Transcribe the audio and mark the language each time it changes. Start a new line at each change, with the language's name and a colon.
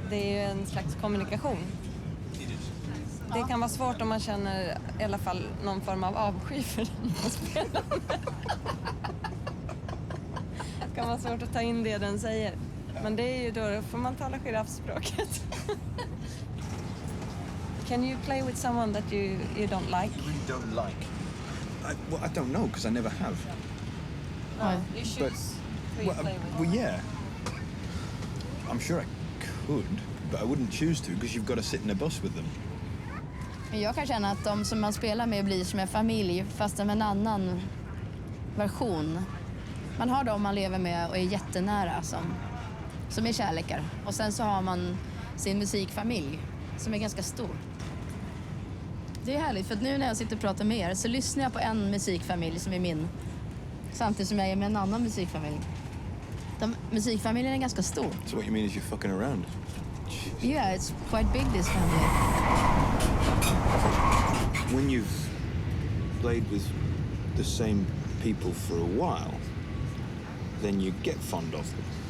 Swedish: Det är ju en slags kommunikation. Det kan vara svårt om man känner i alla fall någon form av avsky för den man spelar med. Det kan vara svårt att ta in det den säger. Men det är ju då får man tala giraffspråket.
English: Can you play with someone that you don't like? You really don't like? I don't know, because I never have. No, you choose who you play with. Well, yeah. I'm sure I could, but I wouldn't choose to, because you've got to sit in a bus with them.
Swedish: Jag kan känna att de som man spelar med blir som en familj, fast med en annan version. Man har dem man lever med och är jättenära som är kärlekar. Och sen så har man sin musikfamilj som är ganska stor. Det är härligt, för att nu när jag sitter och pratar med er så lyssnar jag på en musikfamilj som är min. Samtidigt som jag är med en annan musikfamilj. Musikfamiljen är ganska stor.
English: So what you mean is you're fucking around? Yeah, it's quite big, this family. When you've played with the same people for a while, then you get fond of them.